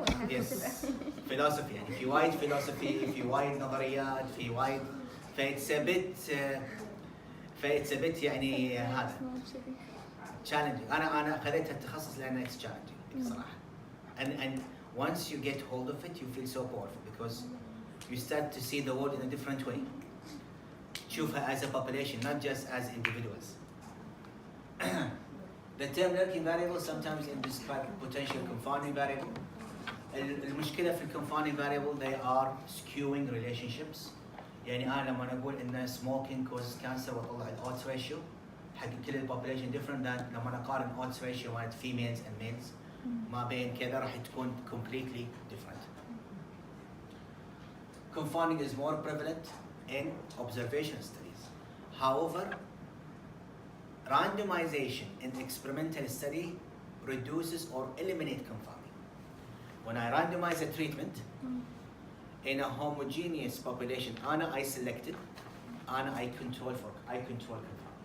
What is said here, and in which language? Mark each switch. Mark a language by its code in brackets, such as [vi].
[ar] يس فيلوسفي يعني في وايد فيلوسفي في وايد نظريات في وايد فايتس بيت يعني هذا challenging. انا خذيت التخصص لانه [en] it's challenging [ar] بصراحه. [en] And once you get hold of it you feel so powerful because you start to see the world in a different way. [ar] تشوفها [en] as a population not just as individuals. The term lurking variable sometimes it describes potential confounding variable. [ar] المشكله في [en] confounding variable they are skewing relationships. [ar] يعني انا لما اقول ان [en] smoking causes cancer [ar] واطلع الodds ratio حق كل البوبوليشن [en] different than [ar] لما اقارن odds ratio مالت females and males ما بين كذا راح تكون [en] completely different. Confounding is more prevalent in observation studies. However, randomization in experimental study reduces or eliminates confounding. When I randomize a treatment in a homogeneous population, I selected, I control confounding.